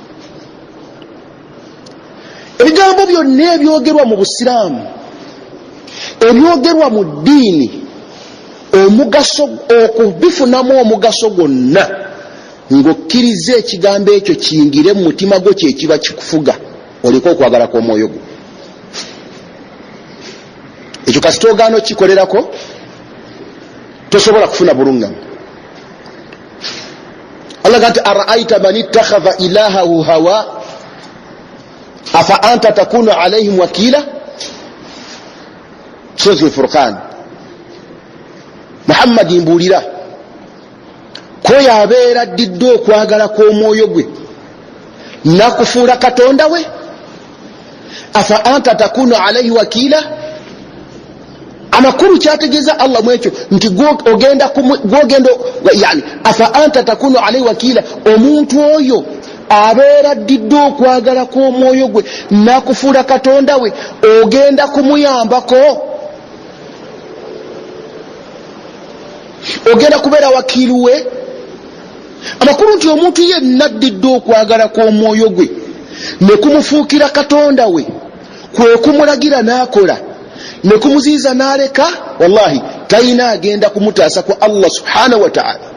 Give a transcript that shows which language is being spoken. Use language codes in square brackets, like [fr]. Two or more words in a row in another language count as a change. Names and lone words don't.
[lg] ebigambo byonna ebyogerwa mu busiraamu, ebyogerwa mu ddiini, omugaso okubifunamu omugaso gwonna ng'okkiriza ekigambo ekyo kiyingire mu mutima gwo, kyekiba kikufuga oleke okwagala kw'omwoyo gwo. ekyo kasita ogaana okikolerako tosobola kufuna bulungamu. Allah gati [ar] أرأيت من اتخذ إلهه هواه أفأنت تكون عليهم وكيلا. [lg] Suratul Furqan. Muhammad mbuulira ko yabeera addidde okwagala kw'omwoyo gwe nakufuula katonda we. [ar] أفأنت تكون عليه وكيلا, [lg] amakuru kyategeeza Allah mwekyo nti ogenda yani [ar] أفأنت تكون عليه وكيلا, [lg] omuntu oyo abeera addidde okwagala kw'omwoyo gwe nakufuula katonda we, ogenda kumuyambako, ogenda kubeera wakiilu we. Amakulu nti omuntu yenna addidde okwagala kw'omwoyo gwe ne kumufuukira katonda we, kwe kumulagira n'akola, ne kumuziiza n'aleka, wallahi talina agenda kumutaasa ku Allah [ar] سبحانه وتعالى.